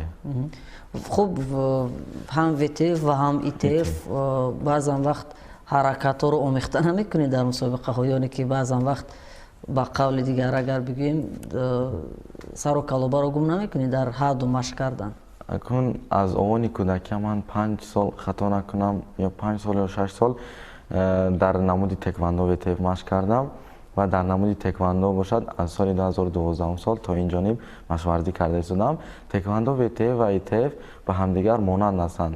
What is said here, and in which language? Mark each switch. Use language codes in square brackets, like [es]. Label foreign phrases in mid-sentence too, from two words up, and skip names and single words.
[tg] хуб, ҳам ВТФ ва ҳам ИТФ баъзан вақт ҳаракатҳоро омехта намекунед дар мусобиқаҳо, ёне ки баъзан вақт ба қавли дигар агар бигӯем сару калобаро гум намекунед дар ҳадду машқ кардан? اکنون از آن کودکی من 5 سال خطا نکنم یا 5 سال یا 6 سال در نمود تکواندو وتف مشق کردم و در نمود تکواندو باشد از سال 2012 سال تا این جانب مشورزی کرده ایستادم. تکواندو وتف و ایتف به همدیگر مانند هستند.